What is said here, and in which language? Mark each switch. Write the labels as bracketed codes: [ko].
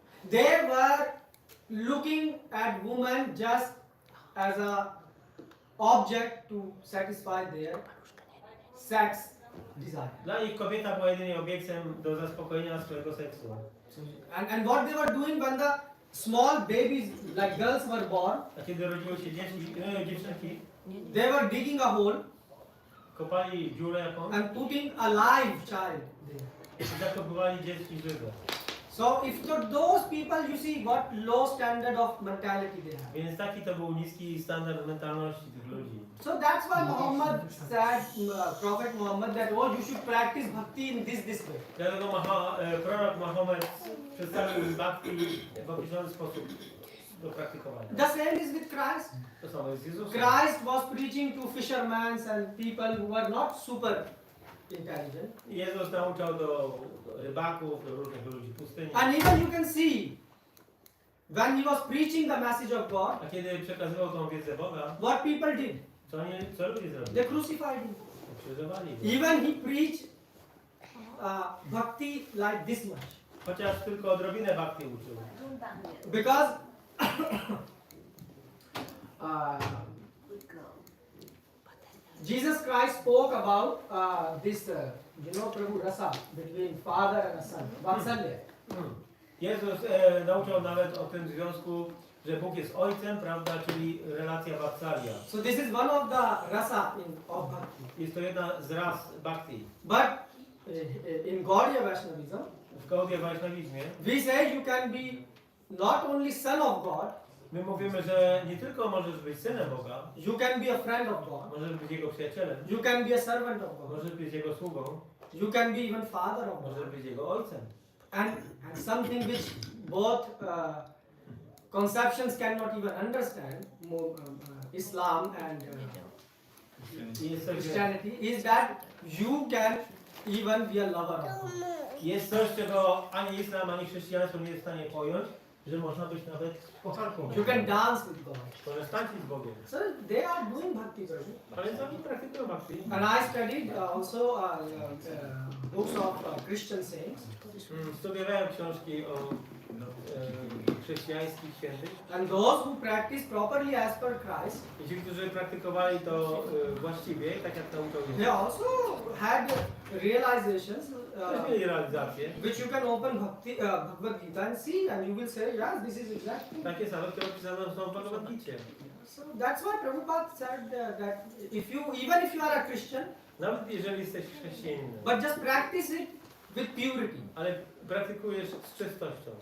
[en] They were looking at women just as a object to satisfy their sex desire. [pl] Dla nich kobieta była jedynie obiektem do zaspokojenia swojego seksu. [en] And what they were doing when the small babies, like girls, were born, [pl] A kiedy rodziły się dziewczynki, [en] they were digging a hole [pl] kopali dziurę jakąś [en] and putting a live child there. [pl] i zakopywali dzieci żywe. [en] So if to those people, you see what low standard of mentality they have. [pl] Więc taki to był niski standard mentalności tych ludzi. [en] So that's why Muhammad said, Prophet Muhammad, that oh, you should practice bhakti in this way. [pl] Dlatego prorok Mohamed przedstawił bhakti w określony sposób do praktykowania. [en] The same is with Christ. [pl] To samo jest z Jezusem. [en] Christ was preaching to fishermen and people who were not super intelligent. [pl] Jezus nauczał do rybaków, do różnych ludzi pustyni. [en] And even you can see, when he was preaching the message of God, [pl] A kiedy przekazywał tą wiedzę Boga, [en] what people did? [pl] co ludzie zrobili? [en] They crucified him. [pl] Krzyżowali go. [en] Even he preached bhakti like this much. [pl] Chociaż tylko odrobinę bhakti uczył. [en] Because Jesus Christ spoke about this, Prabhu Rasa, between father and a son, Vatsalya. [pl] Jezus nauczał nawet o tym związku, że Bóg jest ojcem, prawda, czyli relacja vatsalya. [en] So this is one of the rasa of bhakti. [pl] Jest to jedna z ras bhakti. [en] But in Gaudiya Vaishnavism, [pl] W Gaudiya Vaishnavizmie [en] we say you can be not only son of God, [pl] my mówimy, że nie tylko możesz być synem Boga, [en] you can be a friend of God, [pl] możesz być Jego przyjacielem, [en] you can be a servant of God, [pl] możesz być Jego sługą, [en] you can be even father of [pl] możesz [en] God. [pl] być Jego ojcem. [en] And something which both conceptions cannot even understand, Islam and [pl] I jest coś, że, [en] Christianity, is that you can even be a lover of God. [pl] jest coś, czego ani islam, ani chrześcijaństwo nie jest w stanie pojąć, że można być nawet kochanką. [en] You can dance with God. [pl] Możesz tańczyć z Bogiem. [en] So they are doing bhakti, Prabhu. [pl] A więc oni praktykują bhakti. [en] And I studied also books of Christian saints. [pl] Studiowałem książki o chrześcijańskich świętych. [en] And those who practice properly as per Christ, [pl] I ci, którzy praktykowali to właściwie, tak jak nauczał [en] they [pl] Jezus, [en] also had realizations [pl] też mieli realizację. [en] which you can open Bhagavad Gita and see, and you will say, yes, this is exactly. [pl] Takie same, które opisane są w Bhagavad Gicie. [en] So that's why Prabhupada said that even if you are a Christian, [pl] Nawet jeżeli jesteś chrześcijaninem, [en] but just practice it with purity. [pl] ale praktykujesz z czystością,